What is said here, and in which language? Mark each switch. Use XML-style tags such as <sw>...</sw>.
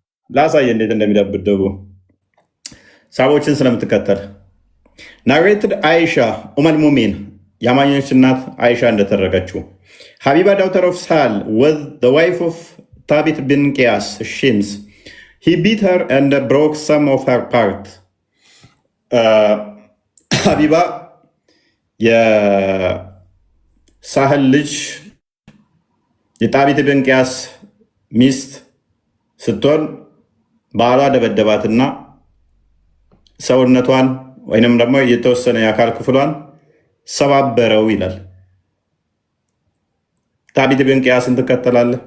<am>ላሳየ እንዴት እንደሚደብድቡ ሳቦችን ስለምትከተል። ናሬትድ አይሻ ኡመል ሙሚን የአማኞች እናት አይሻ እንደተረከችው ሀቢባ ዳውተር ኦፍ ሳል</am> <en>was the wife of</en> <am>ታቢት bin ቂያስ shims.</am> <en>He beat her and broke some of her part.</en> <am>ሀቢባ የሳህል ልጅ የጣቢት bin ቂያስ ሚስት ስትሆን ባሏ ደበደባትና ሰውነቷን ወይንም ደግሞ የተወሰነ የአካል ክፍሏን ሰባበረው ይላል። ታቢት bin ቂያስን ትከተላለህ?</am>